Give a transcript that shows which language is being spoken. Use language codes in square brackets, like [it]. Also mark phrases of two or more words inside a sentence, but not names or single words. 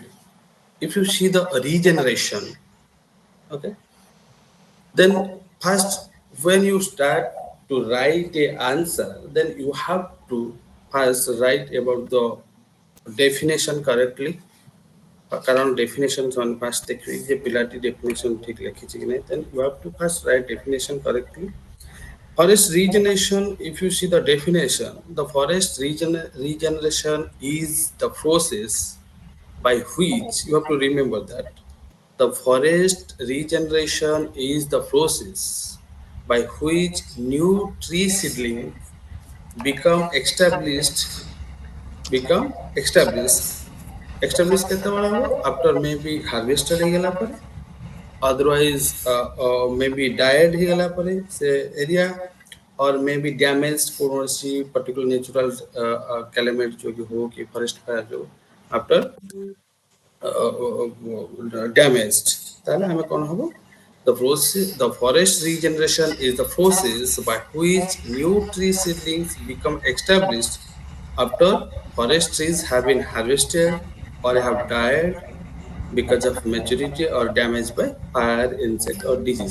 [en] If you see the regeneration, okay, then first when you start to write a answer, then you have to first write about the definition correctly. [or] କାରଣ [en] definition one first [or] ଦେଖିବି ଯେ ପିଲାଟି definition ଠିକ ଲେଖିଛି କି ନାହିଁ, [en] then you have to first write definition correctly. Forest regeneration, if you see the definition, the forest regeneration is the process by which you have to remember that the forest regeneration is the process by which new tree seedlings become established, become established. [or] Established କେତେବେଳେ ହେବ? [en] After maybe harvested [or] ହେଇଗଲା ପରେ, [en] otherwise maybe died [or] ହେଇଗଲା ପରେ ସେ [en] area, or maybe damaged କୌଣସି particular natural calamity [or] ଯୋଗୁଁ ହଉ କି [en] forest fire ଯୋଗୁଁ after damaged, [or] তাহলে ଆମେ କ'ଣ ହବ? [en] The forest regeneration is the process by which new tree seedlings become established after forest trees have been harvested or have died because of maturity or damaged by fire, insect, or disease.